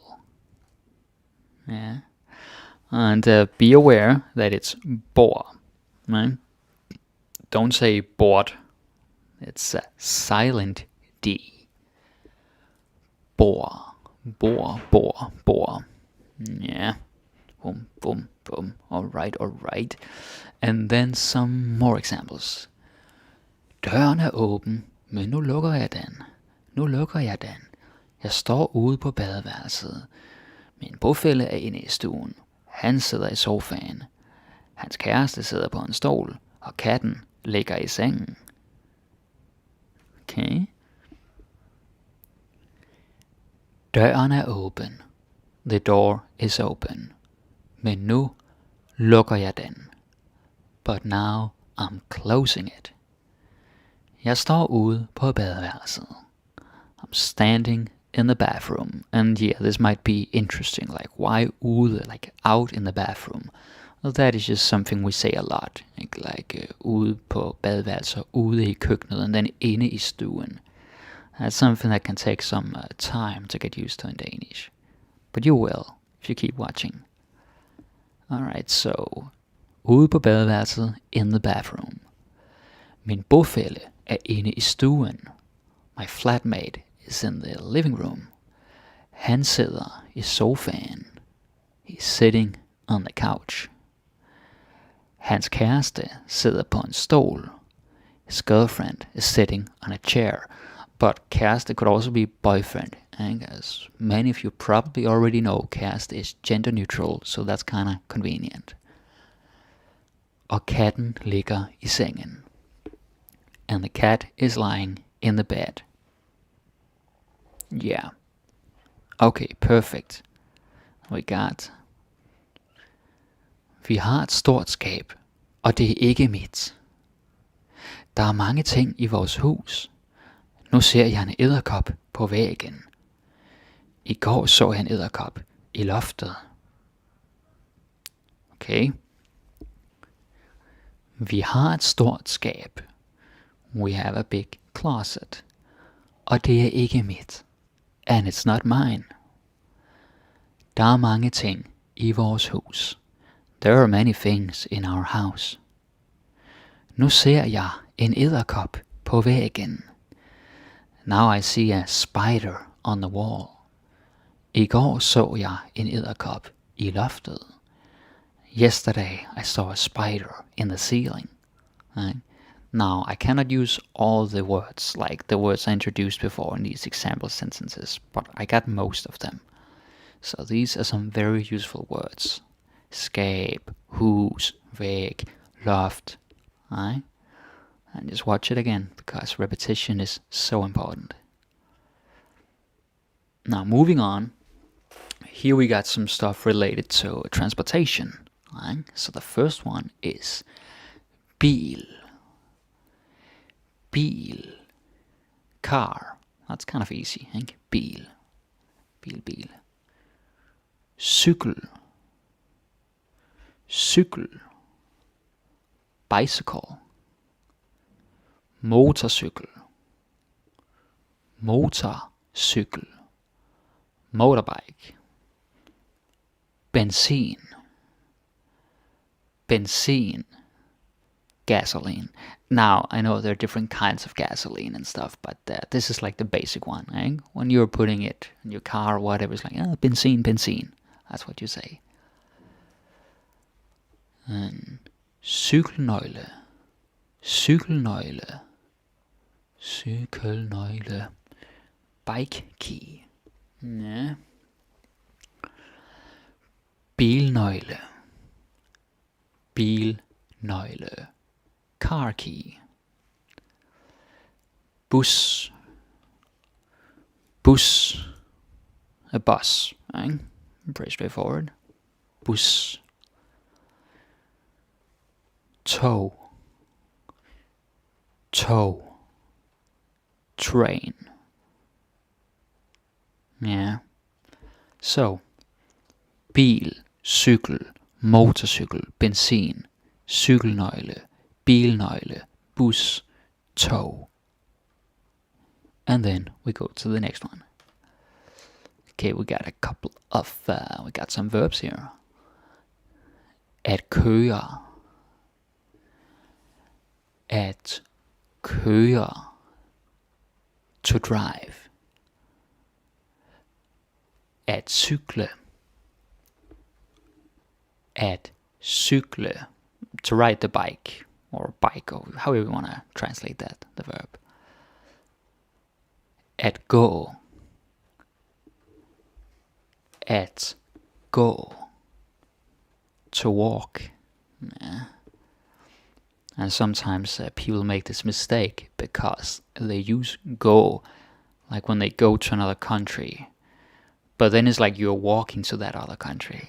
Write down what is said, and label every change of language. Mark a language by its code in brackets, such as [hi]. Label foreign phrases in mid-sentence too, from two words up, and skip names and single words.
[en] Yeah. And be aware that it's board, right? Don't say board. It's a silent D. Board, board, board, board. Yeah. Boom, boom, boom. Alright, alright. And then some more examples. [da] Døren er åben, men nu lukker jeg den. Nu lukker jeg den. Jeg står ude på badeværelset. Min bofælle er inde i stuen. Han sidder i sofaen. Hans kæreste sidder på en stol, og katten ligger i sengen. Okay. Døren er åben. [en] The door is open. [da] Men nu lukker jeg den. [en] But now I'm closing it. [da] Jeg står ude på badeværelset. [en] I'm standing in the bathroom. And yeah, this might be interesting. Like, why ude? Like, out in the bathroom. Well, that is just something we say a lot. [da] Like ude på badeværelset, ude i køkkenet, [en] and then [da] inde i stuen. [en] That's something that can take some time to get used to in Danish. But you will, if you keep watching. Alright, so, [da] ude på badeværelset, [en] in the bathroom. [da] Min bofælle er inde i stuen. [en] My flatmate is in the living room. [da] Han sidder i sofaen. [en] He's sitting on the couch. [da] Hans kæreste sidder på en stol. [en] His girlfriend is sitting on a chair. But kæreste could also be boyfriend. And as many of you probably already know, kæreste is gender neutral, so that's kind of convenient. [da] Og katten ligger i sengen. [en] And the cat is lying in the bed. Yeah. Okay, perfect. We got. [da] Vi har et stort skab, og det er ikke mit. Der er mange ting i vores hus. Nu ser jeg en edderkop på væggen. I går så jeg en edderkop i loftet. Okay. Vi har et stort skab. [en] We have a big closet. [da] Og det er ikke mit. [en] And it's not mine. [da] Der er mange ting i vores hus. [en] There are many things in our house. [da] Nu ser jeg en edderkop på væggen. [en] Now I see a spider on the wall. [da] I går så jeg en edderkop i loftet. [en] Yesterday I saw a spider in the ceiling. Right? Now, I cannot use all the words, like the words I introduced before in these example sentences, but I got most of them. So these are some very useful words. [da] Skab, hus, væg, loft. [en] Right? And just watch it again, because repetition is so important. Now, moving on. Here we got some stuff related to transportation. Right? So the first one is bil. [da] Bil. Car. [en] That's kind of easy. [da] Ikke? Bil. Bil. Cykel. Cykel. [en] Bicycle. Motorcykel. [da] Motorcykel. Motorbike. Benzin. Benzin. [en] Gasoline. Now, I know there are different kinds of gasoline and stuff, but this is like the basic one. Eh? When you're putting it in your car or whatever, it's like, [da] benzin, benzin. [en] That's what you say. And cykelnøgle. [da] Cykelnøgle. Cykelnøgle. [en] Bike key. Ja. [da] Bilnøgle. Bilnøgle. [en] Car key. [da] Bus. Bus. [en] A bus. Right? Pretty straightforward. Bus. [da] Tog. Tog. [en] Train. Yeah. So, [da] bil, cykel, motorcykel, benzin, cykelnøgle, bilnøgle, bus, tog. [en] And then we go to the next one. Okay, we got a couple of, we got some verbs here. [da] At køre. At køre. [en] To drive. [da] At cykle. At cykle. [en] To ride the bike. Or bike, or however you want to translate that, the verb. [da] At gå. At gå. [en] To walk. Yeah. And sometimes people make this mistake because they use go, like when they go to another country. But then it's like you're walking to that other country.